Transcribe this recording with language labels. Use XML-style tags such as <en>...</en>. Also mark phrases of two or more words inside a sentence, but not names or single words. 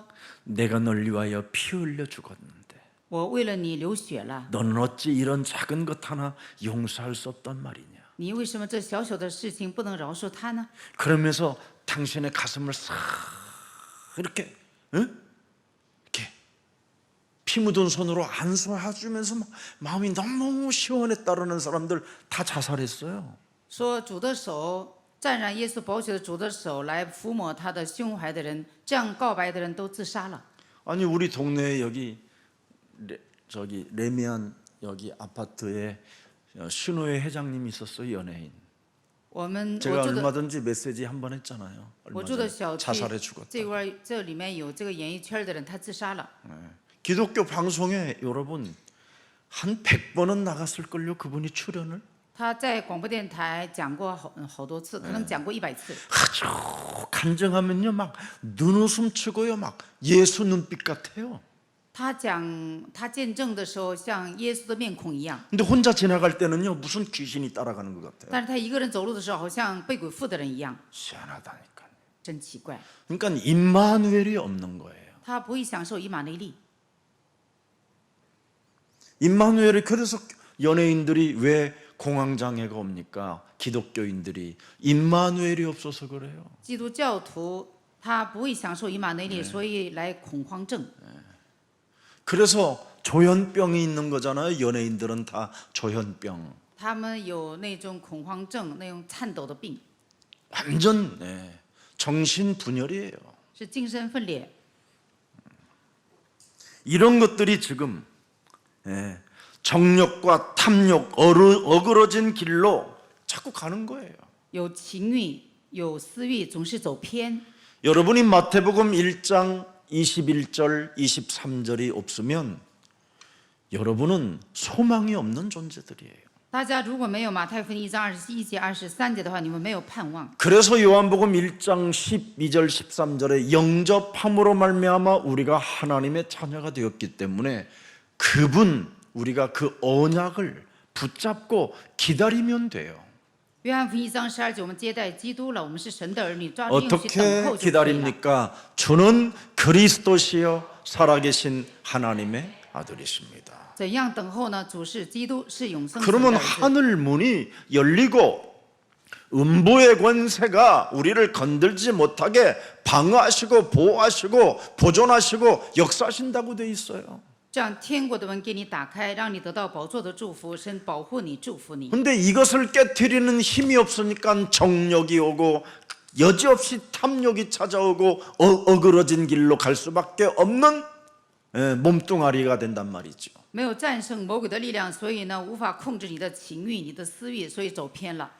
<ko>내가 널 위하여 피 흘려 죽었는데</ko> <zh>我为了你流血了，</zh> <ko>너는 어찌 이런 작은 것 하나 용서할 수 없단 말이냐.</ko> <zh>你为什么这小小的事情不能饶恕他呢？</zh> <ko>그러면서 당신의 가슴을 싹 이렇게 이렇게 피 묻은 손으로 안수해주면서 마음이 너무 시원했다라는 사람들 다 자살했어요.</ko> <zh>说主的手沾染耶稣宝血的主的手来抚摸他的胸怀的人，这样告白的人都自杀了。</zh> <ko>아니 우리 동네에 여기 저기 레미안 여기 아파트에 신호회 회장님이 있었어요. 연예인.</ko> <zh>我</zh> <ko>제가</ko> <zh>住的</zh> <ko>얼마든지 메시지 한 번 했잖아요.</ko> <zh>我</zh> <ko>얼마</ko> <zh>住的</zh> <ko>전에</ko> <zh>小区</zh> <ko>자살해 죽었다.</ko> <zh>这里面有这个演艺圈的人，他自杀了。</zh> <ko>기독교 방송에 여러분 한 100번은 나갔을걸요. 그분이 출연을.</ko> <zh>他在广播电台讲过好多次，可能讲过100次。</zh> <ko>아주 간증하면요 막 눈웃음 치고요 막 예수 눈빛 같아요.</ko> <zh>他见证的时候，像耶稣的面孔一样，</zh> <ko>근데 혼자 지나갈 때는요 무슨 귀신이 따라가는 것 같아요.</ko> <zh>但是他一个人走路的时候，好像被鬼附的人一样，</zh> <ko>희한하다니까.</ko> <zh>真奇怪。</zh> <ko>그러니까 임마누엘이 없는 거예요.</ko> <zh>他不会享受以马内利。</zh> <ko>임마누엘이 그래서 연예인들이 왜 공황장애가 옵니까? 기독교인들이 임마누엘이 없어서 그래요.</ko> <zh>基督教徒他不会享受以马内利，所以来恐慌症。</zh> <ko>그래서 조현병이 있는 거잖아요. 연예인들은 다 조현병.</ko> <zh>他们有那种恐慌症，那种颤抖的病，</zh> <ko>완전 정신 분열이에요.</ko> <zh>是精神分裂。</zh> <ko>이런 것들이 지금 정욕과 탐욕 어그러진 길로 자꾸 가는 거예요.</ko> <zh>有情欲，有私欲，总是走偏。</zh> <ko>여러분이 마태복음 1장 21절 23절이 없으면 여러분은 소망이 없는 존재들이에요.</ko> <zh>大家如果没有马太福音1章21节、23节的话，你们没有盼望。</zh> <ko>그래서 요한복음 1장 12절 13절에 영접함으로 말미암아 우리가 하나님의 자녀가 되었기 때문에 우리가 그 언약을 붙잡고 기다리면 돼요.</ko> <zh>约翰福音1章12节，我们接待基督了，我们是神的儿女，抓住应许等</zh> <ko>어떻게</ko> <zh>候就可以了。</zh> <ko>기다립니까? 주는 그리스도시요 살아계신 하나님의 아들이십니다.</ko> <zh>怎样等候呢？主是基督，是永生神的</zh> <ko>그러면</ko> <zh>儿子。</zh> <ko>하늘 문이 열리고 음부의 권세가 우리를 건들지 못하게 방어하시고 보호하시고 보존하시고 역사하신다고 돼 있어요.</ko> <zh>这样天国的门给你打开，让你得到宝座的祝福，神保护你，祝福你。</zh> <ko>근데 이것을 깨트리는 힘이 없으니까 정력이 오고 여지없이 탐욕이 찾아오고 어그러진 길로 갈 수밖에 없는 몸뚱아리가 된단 말이죠.</ko> <zh>没有战胜魔鬼的力量，所以呢，无法控制你的情欲、你的私欲，所以走偏了。</zh>